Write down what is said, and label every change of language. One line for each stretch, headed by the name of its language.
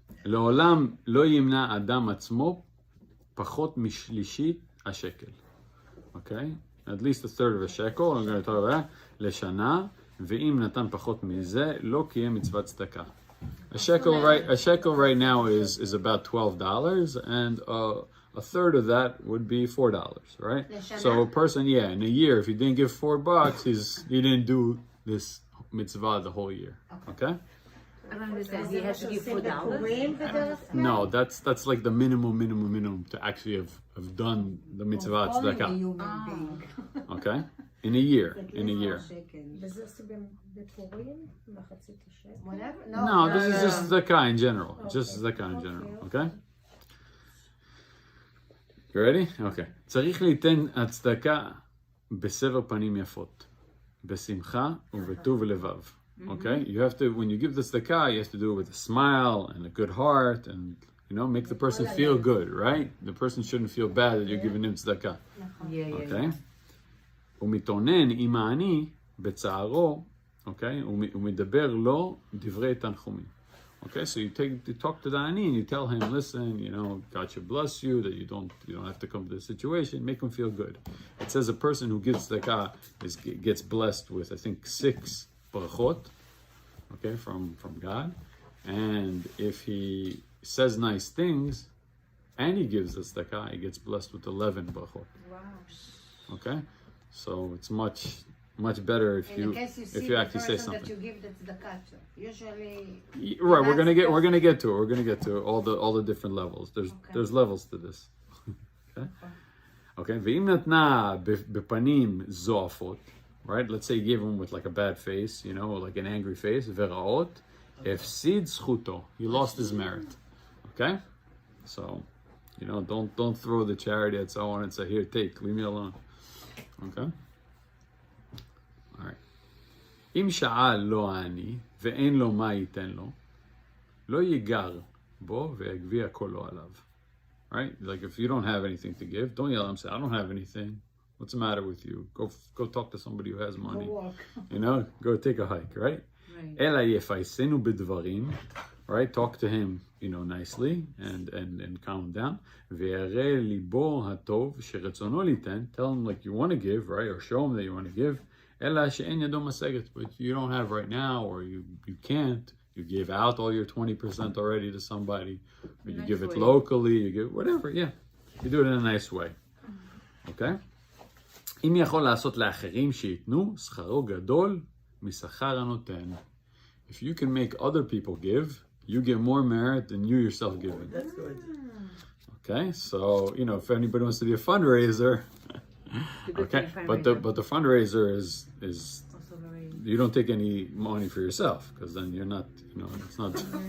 Hebrew: לעולם לא ימנע אדם עצמו פחות משלישית השקל.
English: Okay? At least a third of a shekel, I'm going to talk about that,
Hebrew: לשנה, ואם נתן פחות מזה, לא קיים מצוות צדקה.
English: A shekel right now is about $12, and a third of that would be $4, right? So a person, in a year, if he didn't give $4, he didn't do this mitzvah the whole year. Okay? I don't understand. He has to give $4. No, that's like the minimum to actually have done the mitzvah tzedakah. Okay? In a year.
Hebrew: וזה בפורים? מחצית השקל?
English: No, this is just tzedakah in general. Just tzedakah in general. Okay? You ready? Okay.
Hebrew: צריך ליתן הצדקה בסבר פנים יפות, בשמחה ובטוב לבב.
English: Okay? You have to, when you give the tzedakah, you have to do it with a smile and a good heart and, make the person feel good, right? The person shouldn't feel bad that you're giving him tzedakah. Okay?
Hebrew: ומתאונן עם העני בצערו,
English: okay?
Hebrew: ומדבר לו דברי תנחומים.
English: Okay, so you talk to the ani and you tell him, listen, God should bless you, that you don't have to come to this situation. Make him feel good. It says a person who gives tzedakah gets blessed with, I think, 6 brachot, okay, from God. And if he says nice things and he gives the tzedakah, he gets blessed with 11 brachot. Wow. Okay, so it's much better if you actually say something. that you give the tzedakah to. Usually. Right, we're gonna get to it. We're gonna get to all the different levels. There's levels to this. Okay.
Hebrew: ואם נתנה בפנים זועפות,
English: right? Let's say you gave him with like a bad face, like an angry face,
Hebrew: ורעות, הפסיד זכותו.
English: He lost his merit. Okay? So, don't throw the charity at someone and say, here, take, leave me alone. Okay? All right.
Hebrew: אם שאל לו העני ואין לו מה ייתן לו, לא ייגר בו ויגביה קולו עליו.
English: Right? Like if you don't have anything to give, don't yell at him, say, I don't have anything. What's the matter with you? Go talk to somebody who has money. Go walk. Go take a hike, right?
Hebrew: אלא יפייסנו בדברים,
English: right? Talk to him, nicely and calm him down.
Hebrew: ויראה ליבו הטוב שרצונו ליתן,
English: tell him like you want to give, right? Or show him that you want to give.
Hebrew: אלא שאין ידו משגת,
English: but you don't have right now, or you can't. You give out all your 20% already to somebody, or you give it locally, you give whatever, yeah. You do it in a nice way. Okay?
Hebrew: אם יכול לעשות לאחרים שיתנו, שכרו גדול משכר הנותן.
English: If you can make other people give, you get more merit than you yourself giving. That's good. Okay, so if anybody wants to be a fundraiser, okay, but the fundraiser is Also very. you don't take any money for yourself, because then you're not, it's not.